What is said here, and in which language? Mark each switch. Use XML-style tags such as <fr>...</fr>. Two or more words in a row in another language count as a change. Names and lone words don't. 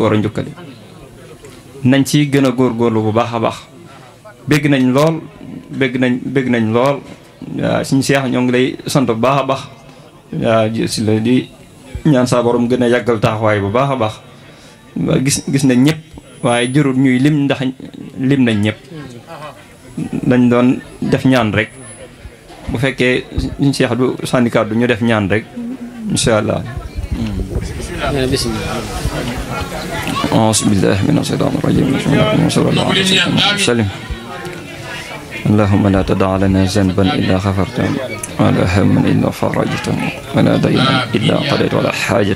<wo>war a njukkale nañ ci gën a góorgóorlu bu baax a baax bégg nañ lool bégg nañ lool waaw suñu seex ñoo ngi lay sant bu baax a baax waaw si la di ñaan saa borom gën a yàggal taxawaay bu baax a baax gis nañ ñëpp waaye jërul ñuy lim ndax lim nañ ñëpp dañ doon def ñaan rek bu fekkee suñu seex du sànni kàddu ñu def ñaan rek</wo> <ar>إن شاء الله. أعوذ بالله من الشيطان الرجيم بسم الله الرحمن الرحيم اللهم لا تدع لنا ذنبا إلا غفرته ولا هما إلا فرجته ولا دينا إلا قضيته ولا حاجة</ar>